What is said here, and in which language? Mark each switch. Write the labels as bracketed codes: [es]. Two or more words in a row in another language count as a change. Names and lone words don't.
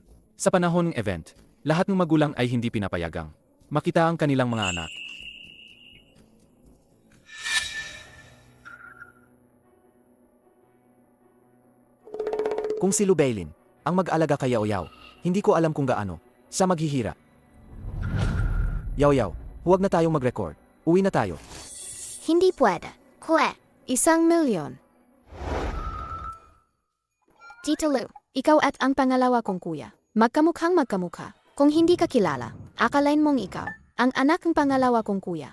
[tl] Sa panahon ng event, lahat ng magulang ay hindi pinapayagang makita ang kanilang mga anak. Kung si Lubailin ang mag-alaga kay Yao Yao, hindi ko alam kung gaano siya maghihira. Yao Yao, huwag na tayong mag-record. Uwi na tayo. Hindi pwede. Kwe, 1,000,000. Tito Lou, ikaw at ang pangalawa kong kuya. Magkamukhang magkamukha. Kung hindi ka kilala, akalain mong ikaw, ang anak ng pangalawa kong kuya.